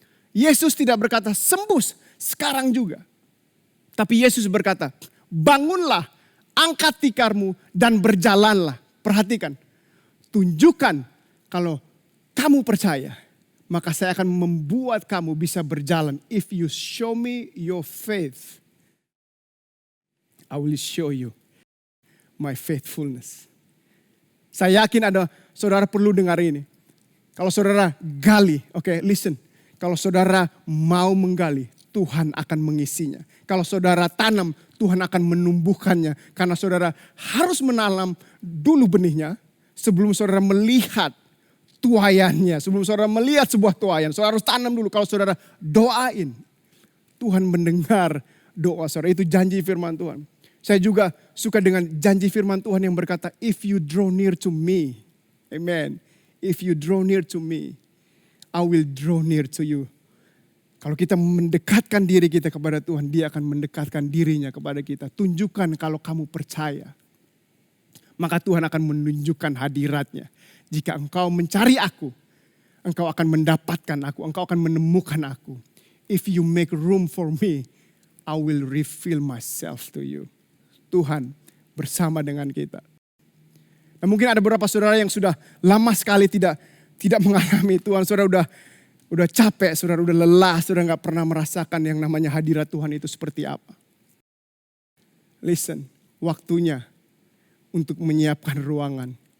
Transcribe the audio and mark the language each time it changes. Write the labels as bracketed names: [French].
[Indonesian] Yesus tidak berkata, sembuh sekarang juga. Tapi Yesus berkata, bangunlah, angkat tikarmu dan berjalanlah. Perhatikan, tunjukkan kalau kamu percaya, maka saya akan membuat kamu bisa berjalan. [English] If you show me your faith, I will show you my faithfulness. [Indonesian] Saya yakin ada saudara perlu dengar ini. Kalau saudara gali, oke, listen. Kalau saudara mau menggali, Tuhan akan mengisinya. Kalau saudara tanam, Tuhan akan menumbuhkannya. Karena saudara harus menanam dulu benihnya sebelum saudara melihat tuaiannya. Sebelum saudara melihat sebuah tuaian, saudara harus tanam dulu. Kalau saudara doain, Tuhan mendengar doa saudara. Itu janji firman Tuhan. Saya juga suka dengan janji firman Tuhan yang berkata, [English] if you draw near to me, [Indonesian] amen. [English] If you draw near to me, I will draw near to you. [Indonesian] Kalau kita mendekatkan diri kita kepada Tuhan, Dia akan mendekatkan dirinya kepada kita. Tunjukkan kalau kamu percaya. Maka Tuhan akan menunjukkan hadiratnya. Jika engkau mencari aku, engkau akan mendapatkan aku, engkau akan menemukan aku. [English] If you make room for me, I will reveal myself to you. [Indonesian] Tuhan bersama dengan kita. Nah, mungkin ada beberapa saudara yang sudah lama sekali tidak mengalami Tuhan. Saudara udah capek, saudara udah lelah, saudara gak pernah merasakan yang namanya hadirat Tuhan itu seperti apa. Listen, waktunya untuk menyiapkan ruangan.